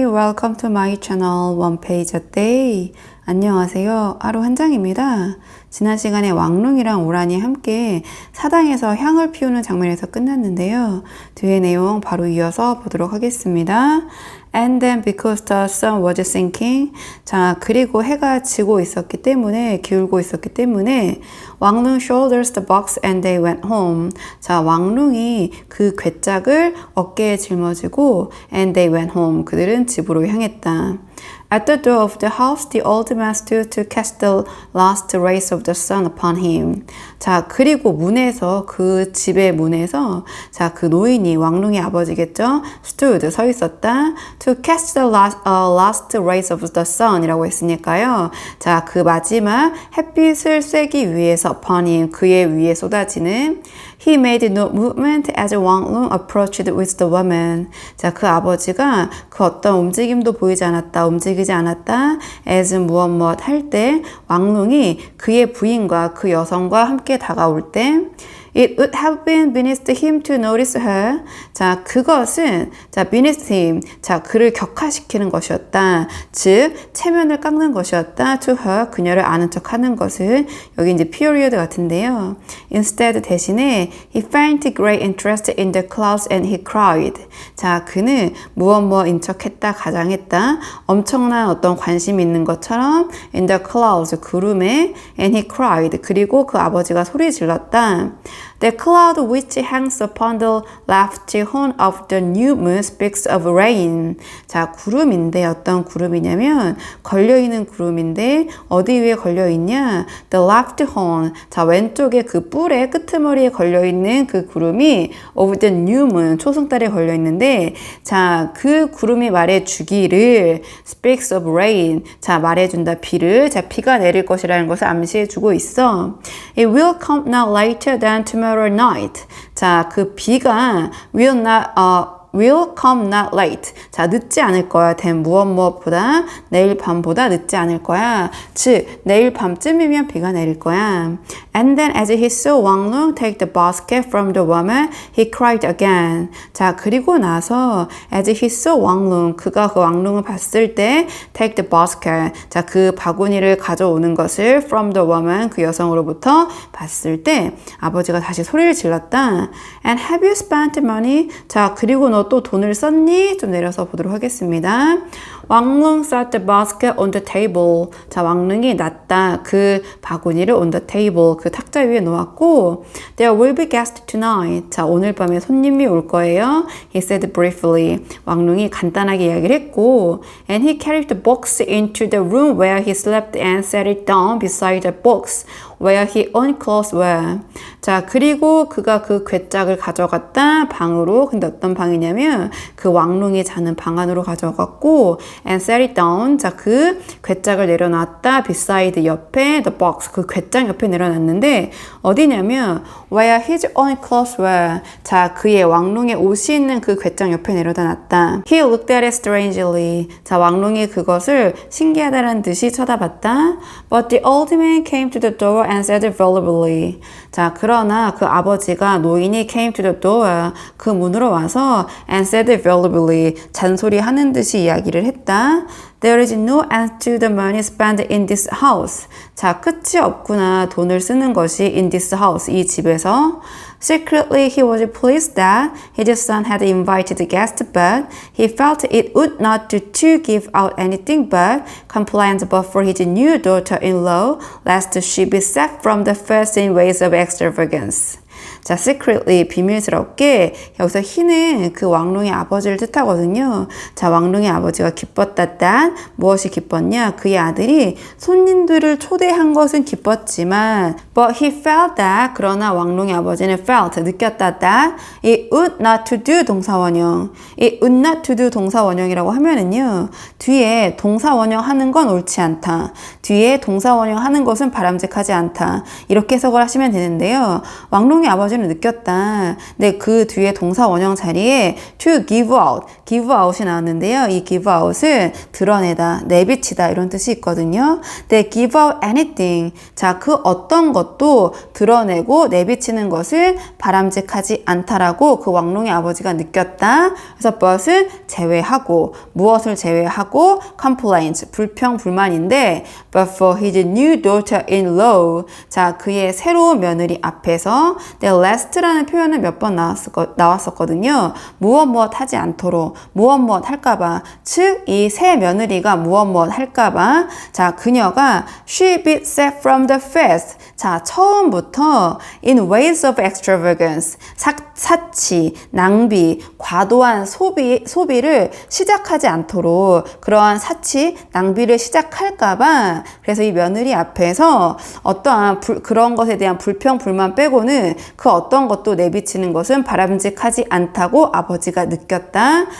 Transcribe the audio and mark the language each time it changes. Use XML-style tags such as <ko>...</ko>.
<en>welcome to my channel One Page a Day.</en> <ko>안녕하세요. 하루 한 장입니다. 지난 시간에 왕룽이랑 오란이 함께 사당에서 향을 피우는 장면에서 끝났는데요. 뒤의 내용 바로 이어서 보도록 하겠습니다.</ko> <en>And then because the sun was sinking.</en> <ko>자, 그리고 해가 지고 있었기 때문에, 기울고 있었기 때문에 왕룽</ko> <en>shoulders the box and they went home.</en> <ko>자, 왕룽이 그 괴짝을 어깨에 짊어지고</ko> <en>and they went home.</en> <ko>그들은 집으로 향했다.</ko> <en>At the door of the house, the old man stood to catch the last rays of the sun upon him.</en> <ko>자, 그리고 문에서, 그 집의 문에서, 자, 그 노인이, 왕룽의 아버지겠죠? stood, 서 있었다.</ko> <en>to catch the last rays of the sun</en> <ko>이라고 했으니까요. 자, 그 마지막 햇빛을 쐬기 위해서</ko> <en>upon him,</en> <ko>그의 위에 쏟아지는</ko> <en>He made no movement as Wang Lung approached with the woman.</en> <ko>자, 그 아버지가 그 어떤 움직임도 보이지 않았다, 움직이지 않았다. as 무엇 할 때 왕룽이 그의 부인과 그 여성과 함께 다가올 때</ko> <en>It would have been beneath him to notice her.</en> <ko>자, 그것은, 자,</ko> <en>beneath him.</en> <ko>자, 그를 격하시키는 것이었다. 즉, 체면을 깎는 것이었다.</ko> <en>To her,</en> <ko>그녀를 아는 척 하는 것은, 여기 이제 period 같은데요.</ko> <en>Instead, 대신에, he feigned great interest in the clouds and he cried.</en> <ko>자, 그는 무엇인 척했다, 가장했다. 엄청난 어떤 관심이 있는 것처럼,</ko> <en>in the clouds,</en> <ko>구름에,</ko> <en>and he cried.</en> <ko>그리고 그 아버지가 소리 질렀다.</ko> <en>The cloud which hangs upon the left horn of the new moon speaks of rain.</en> <ko>자, 구름인데 어떤 구름이냐면 걸려있는 구름인데 어디 위에 걸려있냐?</ko> <en>The left horn.</en> <ko>자, 왼쪽에 그 뿔의 끄트머리에 걸려있는 그 구름이</ko> <en>of the new moon,</en> <ko>초승달에 걸려있는데 자, 그 구름이 말해주기를</ko> <en>speaks of rain.</en> <ko>자, 말해준다, 비를. 자, 비가 내릴 것이라는 것을 암시해주고 있어.</ko> <en>It will come not later than tomorrow night.</en> <ko>자, 그 비가</ko> <en>will come not late.</en> <ko>자, 늦지 않을 거야. 된 무엇보다 내일 밤보다 늦지 않을 거야. 즉, 내일 밤쯤이면 비가 내릴 거야.</ko> <en>And then as he saw Wang Lung take the basket from the woman, he cried again.</en> <ko>자, 그리고 나서</ko> <en>as he saw Wang Lung,</en> <ko>그가 그 왕룽을 봤을 때</ko> <en>take the basket.</en> <ko>자, 그 바구니를 가져오는 것을</ko> <en>from the woman,</en> <ko>그 여성으로부터 봤을 때 아버지가 다시 소리를 질렀다.</ko> <en>And have you spent money?</en> <ko>자, 그리고 너 또 돈을 썼니? 좀 내려서 보도록 하겠습니다.</ko> <en>왕룽 sat the basket on the table.</en> <ko>자, 왕룽이 놨다. 그 바구니를</ko> <en>on the table.</en> <ko>그 탁자 위에 놓았고</ko> <en>There will be guests tonight.</en> <ko>자, 오늘 밤에 손님이 올 거예요.</ko> <en>He said briefly.</en> <ko>왕룽이 간단하게 이야기를 했고</ko> <en>And he carried the box into the room where he slept and set it down beside the box where his own clothes were.</en> <ko>자, 그리고 그가 그 괴짝을 가져갔다. 방으로. 근데 어떤 방이냐면 그 왕룽이 자는 방 안으로 가져갔고</ko> <en>and set it down.</en> <ko>자, 그 괴짝을 내려놨다.</ko> <en>beside 옆에 the box.</en> <ko>그 괴짝 옆에 내려놨는데 어디냐면</ko> <en>where his own clothes were.</en> <ko>자, 그의 왕룽의 옷이 있는 그 괴짝 옆에 내려다 놨다.</ko> <en>He looked at it strangely.</en> <ko>자, 왕룽이 그것을 신기하다는 듯이 쳐다봤다.</ko> <en>But the old man came to the door and said volubly.</en> <ko>자, 그러나 그 아버지가 노인이</ko> <en>came to the door.</en> <ko>그 문으로 와서</ko> <en>and said volubly.</en> <ko>잔소리하는 듯이 이야기를 했다.</ko> <en>There is no end to the money spent in this house.</en> <ko>자, 끝이 없구나. 돈을 쓰는 것이 in this house. 이 집에서.</ko> <en>Secretly, he was pleased that his son had invited the guests, but he felt it would not do to give out anything but complaints for his new daughter-in-law, lest she be saved from the first in ways of extravagance.</en> <ko>자, secretly, 비밀스럽게 여기서 he는 그 왕룽의 아버지를 뜻하거든요. 자, 왕룽의 아버지가 기뻤다. that 무엇이 기뻤냐? 그의 아들이 손님들을 초대한 것은 기뻤지만</ko> <en>but he felt that</en> <ko>그러나 왕룽의 아버지는 felt 느꼈다.</ko> <en>that it would not to do 동사원형 it would not to do</en> <ko>동사원형이라고 하면은요. 뒤에 동사원형 하는 건 옳지 않다. 뒤에 동사원형 하는 것은 바람직하지 않다. 이렇게 해석을 하시면 되는데요. 왕룽의 아버지 아버지는 느꼈다. 근데 그 뒤에 동사 원형 자리에 to give out이 나왔는데요. 이 give out은 드러내다, 내비치다 이런 뜻이 있거든요.</ko> <en>근데 give out anything.</en> <ko>자, 그 어떤 것도 드러내고 내비치는 것을 바람직하지 않다라고 그 왕룡의 아버지가 느꼈다. 그래서 but은 제외하고, 무엇을 제외하고 complaints, 불평, 불만인데</ko> <en>but for his new daughter-in-law.</en> <ko>자, 그의 새로운 며느리 앞에서 lest라는 표현은 몇 번 나왔었거든요. 무엇 하지 않도록, 무엇 할까봐. 즉, 이 새 며느리가 무엇 할까봐. 자, 그녀가</ko> <en>she be set from the first.</en> <ko>자, 처음부터</ko> <en>in ways of extravagance.</en> <ko>사치, 낭비, 과도한 소비를 시작하지 않도록 그러한 사치, 낭비를 시작할까봐 그래서 이 며느리 앞에서 어떠한 그런 것에 대한 불평, 불만 빼고는 그 어떤 것도 내비치는 것은 바람직하지 않다고 아버지가 느꼈다.</ko>